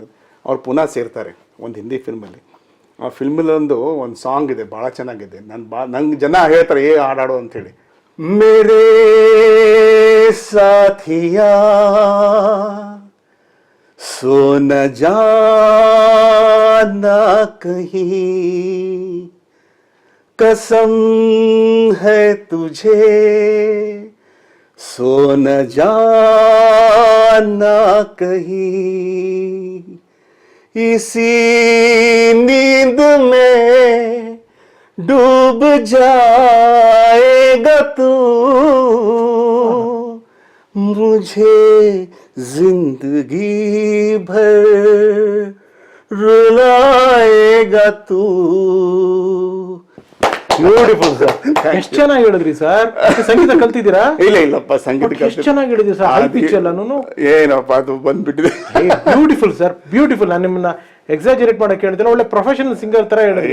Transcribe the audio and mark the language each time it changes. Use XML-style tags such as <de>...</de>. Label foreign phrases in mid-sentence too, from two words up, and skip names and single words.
<kn>ಅವ್ರು ಪುನಃ ಸೇರ್ತಾರೆ ಒಂದು ಹಿಂದಿ ಫಿಲ್ಮಲ್ಲಿ. ಆ ಫಿಲ್ಮಲ್ಲಿ ಒಂದು ಸಾಂಗ್ ಇದೆ, ಭಾಳ ಚೆನ್ನಾಗಿದೆ. ನಂಗೆ ಜನ ಹೇಳ್ತಾರೆ ಹಾಡಾಡು ಅಂಥೇಳಿ.</kn> <hi>मेरे साथिया सो न जाना कहीं, कसम है तुझे सो न जाना कहीं, इसी नींद में डूब जाएगा तू, मुझे जिंदगी भर रुलाएगा तू.</hi> <en>beautiful sir.</en> <kn>ಎಷ್ಟು ಚೆನ್ನಾಗಿ ಹೇಳಿದ್ರಿ ಸರ್. ಸಂಗೀತ ಕಲ್ತಿದ್ದೀರಾ? ಇಲ್ಲಪ್ಪ, ಸಂಗೀತ ಎಷ್ಟು ಚೆನ್ನಾಗಿ ಹೇಳಿದ್ರಿ ಸರ್.</kn> <en>high pitch</en> <kn>ಎಲ್ಲಾನು ಏನಪ್ಪ ಅದು ಬಂದ್ಬಿಟ್ಟಿದೆ.</kn> <en>beautiful sir, beautiful.</en> <kn>ನಾನು ನಿಮ್ಮನ್ನ ಎಕ್ಸಾಜರೇಟ್ ಮಾಡಕ್ಕೆ ಹೇಳಿದ್ರೆ, ಒಳ್ಳೆ</kn> <en>professional singer</en> <kn>ತರ ಹೇಳಿದ್ರಿ.</kn>